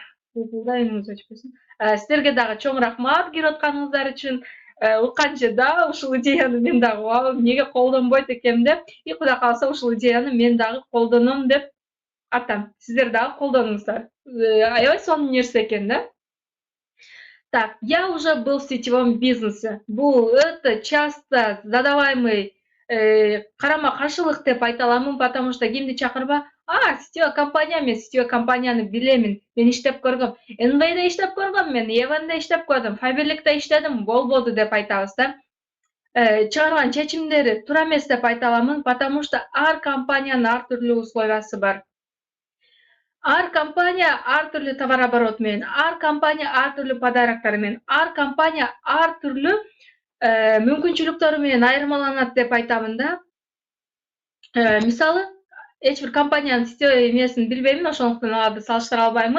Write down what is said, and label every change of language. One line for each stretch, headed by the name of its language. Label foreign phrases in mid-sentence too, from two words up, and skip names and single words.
Kyrgyz: Гуглда үнүңүз өчпөсүн. Сиздерге дагы чоң рахмат кирип атканыңыздар үчүн. Укканча да ушул идеяны мен дагы эмнеге колдонбойт экенмин деп, и Кудай кааласа ушул идеяны мен дагы колдоном деп атам. Сиздер дагы колдонуңуздар. Аябай сонун нерсе экен да.
Russian: Так, я уже был в сетевом бизнесе.
Kyrgyz: Бул өтө
Russian: часто задаваемый
Kyrgyz: карама-каршылык деп айта аламын,
Russian: потому что
Kyrgyz: кимди чакырба? Сетевой компания, мен сетевой компанияны билемин. Мен иштеп көргөм. НБАда иштеп көргөм, мен Еванда иштеп көрдүм, Фаберликте иштедим, болбоду деп айтабыз да. Чыгарган чечимдери туура эмес деп айта аламын,
Russian: потому что
Kyrgyz: ар компаниянын ар түрлүү условиясы бар. Ар компания ар түрлүү товар оборот менен, ар компания ар түрлүү подароктор менен, ар компания ар түрлүү мүмкүнчүлүктөрү менен айырмаланат деп айтамын да. Мисалы, эч бир компаниянын сетевой эмесин билбеймин, ошондуктан аларды салыштыра албаймын.